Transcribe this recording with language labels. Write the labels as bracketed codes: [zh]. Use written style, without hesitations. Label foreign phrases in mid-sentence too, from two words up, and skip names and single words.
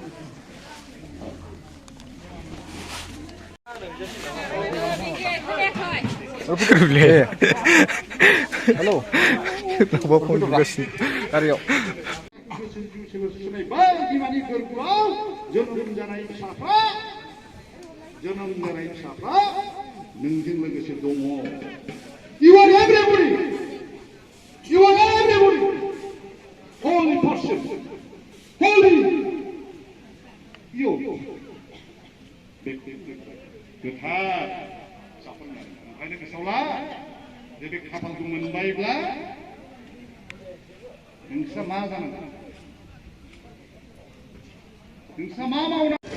[brx] हेलौ न'बा फन बुगासिनो गारियाव। बिमानि गोरबोआव जोनोम जानाय फिसाफ्रा नोंजों लोगोसे दङ [en] You are everybody You are everybody Holy person Holy You [brx] गोथार जाफोरनाय ओंखायनो गोसोआव ला जे बे खाफालखौ मोनबायब्ला नोंस्रा मा जानांगौ नोंस्रा मा मावनांगौ